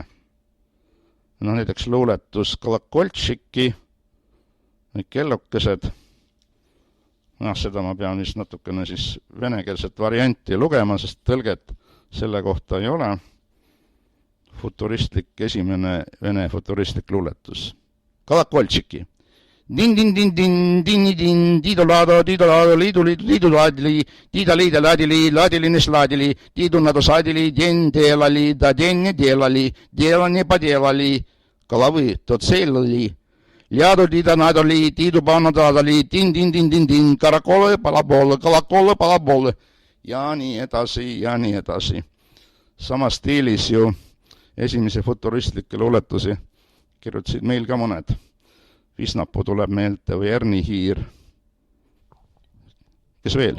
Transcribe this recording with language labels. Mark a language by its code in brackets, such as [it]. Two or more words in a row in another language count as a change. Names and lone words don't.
[et] No näiteks luuletus Kolokoltšiki, kellukesed. Seda ma pean vist natukene siis venekeelset varianti lugema, sest tõlget selle kohta ei ole. Futuristlik, esimene vene futuristlik luuletus. Kolokoltšiki. Din-din-din-din, din-din, diidolaado, liidu-laadili, diida-liida-laadili, diidu-nado-saadili, den-deelali, da-den-deelali, podelali, [ru] головы то целили, ляду-дида-надали, diidu-paanadadali, din-din-din-din-din, [et] kolakole, ja nii edasi, ja nii edasi. Sama stiilis ju esimese futuristlikke luuletusi kirjutasid meil ka mõned. Visnapuu tuleb meelde või Erni Hiir. Kes veel?